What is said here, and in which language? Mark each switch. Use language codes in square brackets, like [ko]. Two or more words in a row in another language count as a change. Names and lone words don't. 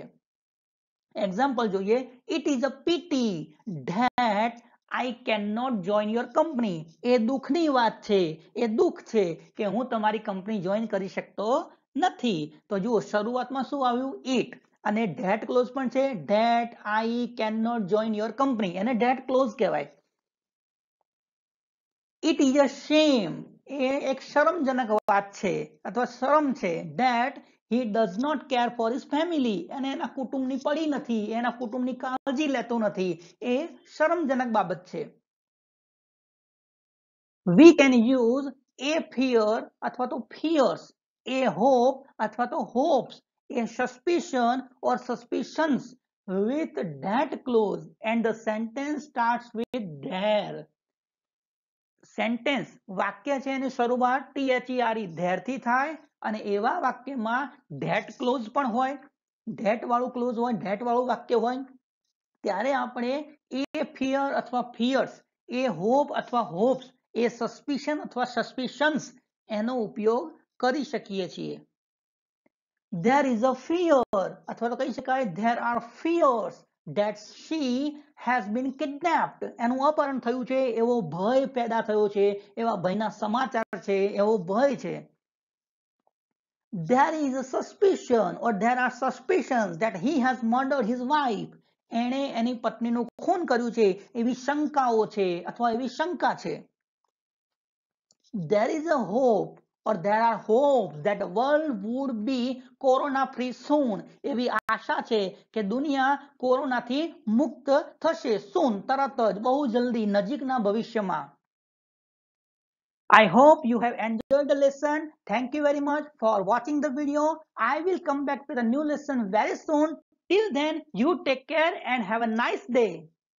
[gu] એક્ઝામ્પલ જોઈએ, [en] It is a pity that I can not join your company, [gu] એ દુઃખની વાત છે, એ દુઃખ છે કે હું તમારી કંપની જોઈન કરી શકતો નથી. તો જુઓ શરૂઆતમાં શું આવ્યું, ઇટ, અને [en] that clause [gu] પણ છે, [en] that I can not join your company, [gu] એને [en] that clause [gu] કહેવાય. [en] it is a shame, [gu] એ એક શરમજનક વાત છે અથવા શરમ છે. [en] ધેટ he does not care for his family, [gu] અને એના કુટુંબની પડી નથી, એના કુટુંબની કાળજી લેતો નથી, એ શરમજનક બાબત છે. [en] we can use a fear [gu] અથવા તો [en] fears, a hope [gu] અથવા તો [en] hopes, a suspicion or suspicions with that clause and the sentence starts with there. [gu] સેન્ટેન્સ વાક્ય છે એની શરૂઆત THERE ધેર થી થાય અને એવા વાક્યમાં [en] that clause [gu] પણ હોય, ધેટ વાળું ક્લોઝ હોય, ધેટ વાળું વાક્ય હોય ત્યારે આપણે [en] a fear [gu] અથવા ફિયર્સ, [en] a hope [gu] અથવા હોપ્સ, [en] a suspicion [gu] અથવા સસ્પિશન્સ એનો ઉપયોગ કરી શકીએ છીએ. [en] There is a fear [gu] અથવા તો કહી શકાય [en] there are fears that she has been kidnapped. [gu] એનું અપહરણ થયું છે એવો ભય પેદા થયો છે, એવા ભયના સમાચાર છે, એવો ભય છે. [en] There is a suspicion or there are suspicions that he has murdered his wife. [gu] એણે એની પત્નીનું ખૂન કર્યું છે એવી શંકાઓ છે અથવા એવી શંકા છે. [en] There is a hope or there are hopes that the world would be corona free soon. [gu] એવી આશા છે કે દુનિયા કોરોનાથી મુક્ત થશે soon, તરત જ, બહુ જલ્દી, નજીકના ભવિષ્યમાં. [en] I hope you have enjoyed the lesson. Thank you very much for watching the video. I will come back with a new lesson very soon. Till then, you take care and have a nice day.